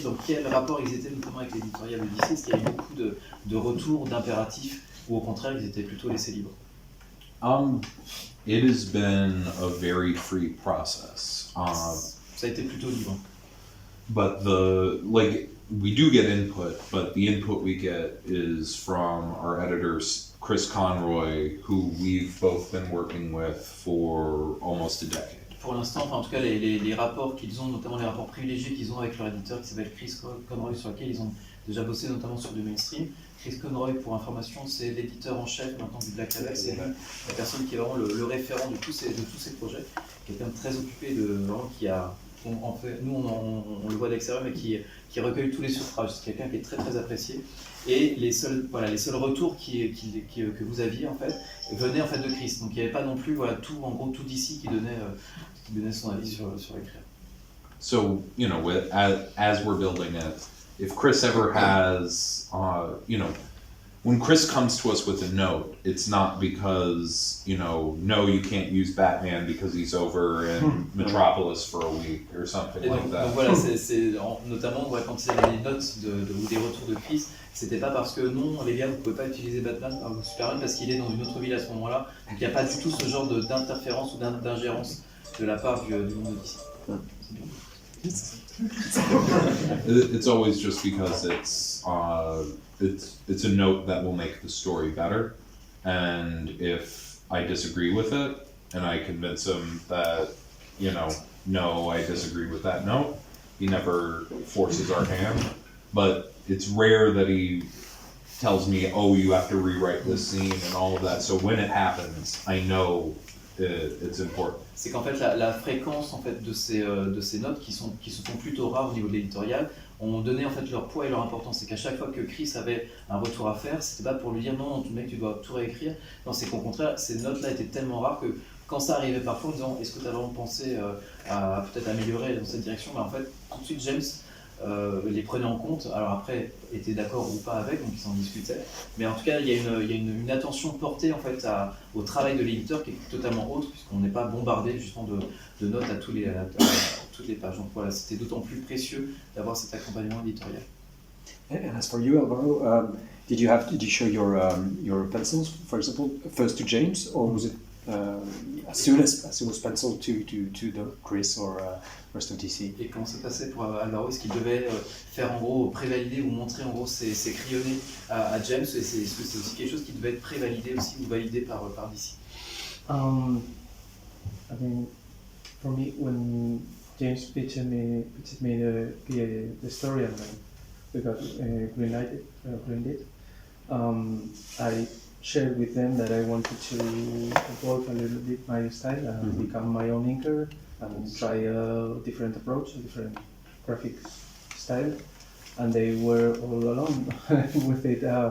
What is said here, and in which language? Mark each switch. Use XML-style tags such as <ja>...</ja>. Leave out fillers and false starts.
<fr>Donc quel rapport ils étaient notamment avec l'éditorial de DC? Est-ce qu'il y a eu beaucoup de retours, d'impératifs, ou au contraire ils étaient plutôt laissés libres?</fr> <en>It has been a very free process.</en> <fr>Ça a été plutôt libre.</fr> <en>But we do get input, but the input we get is from our editors, Chris Conroy, who we've both been working with for almost a decade.</en> <fr>Pour l'instant, enfin, en tout cas, les rapports qu'ils ont, notamment les rapports privilégiés qu'ils ont avec leur éditeur qui s'appelle Chris Conroy, sur lequel ils ont déjà bossé notamment sur du mainstream. Chris Conroy, pour information, c'est l'éditeur en chef maintenant du Black Label, c'est la personne qui est vraiment le référent de tous ces projets, quelqu'un de très occupé, vraiment qui a, en fait, nous on le voit d'extérieur, mais qui recueille tous les suffrages. C'est quelqu'un qui est très très apprécié. Et les seuls retours que vous aviez en fait venaient en fait de Chris. Donc il n'y avait pas non plus tout d'ici qui donnait son avis sur l'écrire.</fr> <en>So as we're building it, if Chris ever has when Chris comes to us with a note, it's not because no, you can't use Batman because he's over in Metropolis for a week or something like that.</en> <fr>Donc voilà, c'est notamment quand il y avait des notes ou des retours de Chris, c'était pas parce que non, les gars, vous pouvez pas utiliser Batman ou Superman parce qu'il est dans une autre ville à ce moment-là. Donc il n'y a pas du tout ce genre d'interférence ou d'ingérence de la part du monde d'ici.</fr> <en>It's always just because it's a note that will make the story better, and if I disagree with it and I convince him that no, I disagree with that note, he never forces our hand, but it's rare that he tells me, oh, you have to rewrite this scene and all of that. So when it happens, I know it's important.</en> <fr>C'est qu'en fait la fréquence en fait de ces notes qui se font plutôt rares au niveau de l'éditorial ont donné en fait leur poids et leur importance. C'est qu'à chaque fois que Chris avait un retour à faire, c'était pas pour lui dire non, mec, tu dois tout réécrire. Non, c'est qu'au contraire, ces notes-là étaient tellement rares que quand ça arrivait parfois en disant est-ce que tu as vraiment pensé à peut-être améliorer dans cette direction, ben en fait tout de suite James les prenait en compte, alors après était d'accord ou pas avec, donc ils s'en discutaient, mais en tout cas il y a une attention portée en fait au travail de l'éditeur qui est totalement autre, puisqu'on n'est pas bombardé justement de notes à toutes les pages. Donc voilà, c'était d'autant plus précieux d'avoir cet accompagnement éditorial.</fr> <en>And as for you, Alvaro, did you show your pencils, for example, first to James, or was it as soon as pencil to the Chris or rest of DC?</en> <fr>Et comment ça passait pour Alvaro? Est-ce qu'il devait faire en gros prévalider ou montrer en gros ses crayonnés à James? Est-ce que c'est aussi quelque chose qui devait être prévalidé aussi ou validé par DC?</fr> <en>I mean, for me, when James pitched me the story and we got greenlit, I shared with them that I wanted to evolve a little bit my style and become my own inker and try a different approach, a different graphic style, and they were all along with it.</en>